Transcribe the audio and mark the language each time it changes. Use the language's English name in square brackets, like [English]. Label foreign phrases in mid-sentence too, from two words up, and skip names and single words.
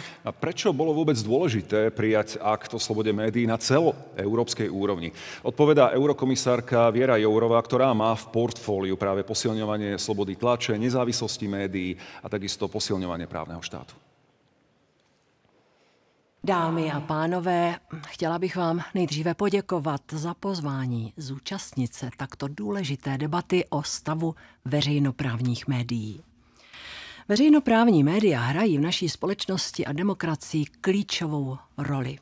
[Slovak] A prečo bolo vôbec dôležité prijať akt o slobode médií na celoeurópskej úrovni? Odpovedá eurokomisárka Viera Jourová, ktorá má v portfóliu práve posilňovanie slobody tlače, nezávislosti médií a takisto posilňovanie právneho štátu. [Czech] Dámy a pánové, chtěla bych vám nejdříve poděkovat za pozvání zúčastnit se takto důležité debaty o stavu veřejnoprávních médií. Veřejnoprávní média hrají v naší společnosti a demokracii klíčovou roli.